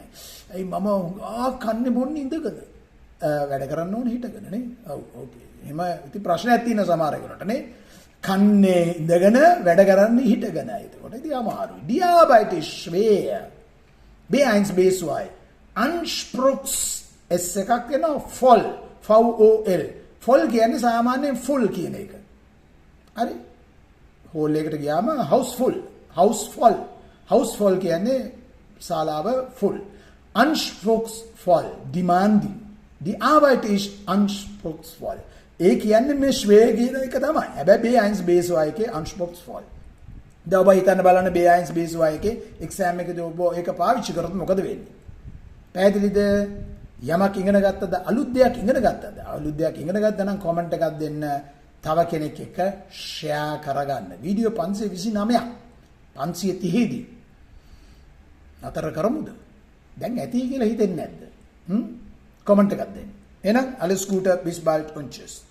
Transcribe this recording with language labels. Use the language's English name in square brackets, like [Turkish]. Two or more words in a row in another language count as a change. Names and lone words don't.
[Sinhala] ඇයි මම කන්නේ බොන්නේ ඉඳගෙන වැඩ කරන්න ඕනේ හිටගෙන නේ. ඔව් ඕකේ. එහෙම ඉතින් ප්‍රශ්නයක් තියෙන සමහර ඒකට නේ. කන්නේ ඉඳගෙන වැඩ කරන්නේ හිටගෙන. ඒකට ඉතින් අමාරුයි. [German] Die Arbeit ist schwer. B1 B2. [Sinhala] Anspruchs S එකක් වෙනවා voll. VOL. voll කියන්නේ සාමාන්‍යයෙන් full කියන එක. හරි? හෝල් එකට ගියාම houseful. houseful කියන්නේ ශාලාව full. [German] Anspruchsvoll. Demanding. Die Arbeit ist anspruchsvoll. [Sinhala] ඒ කියන්නේ මේ schwer කියන එක තමයි. හැබැයි B1 B2 එකේ anspruchsvoll. දැන් ඔබ හිතන්න බලන්න B1 B2 එකේ exam එකේදී ඔබ ඒක පාවිච්චි කරොත් මොකද වෙන්නේ? පැහැදිලිද? යමක් ඉගෙන ගත්තද? අලුත් දෙයක් ඉගෙන ගත්තද? අලුත් දෙයක් ඉගෙන ගත්තා නම් comment එකක් දෙන්න. තව කෙනෙක් එක්ක share කරගන්න. වීඩියෝ 529ක් 530 දී. අතර කරමුද? දැන් ඇති කියලා හිතෙන්නේ නැද්ද? comment එකක් දෙන්න. එහෙනම් [German] alles Gute bis bald und tschüss.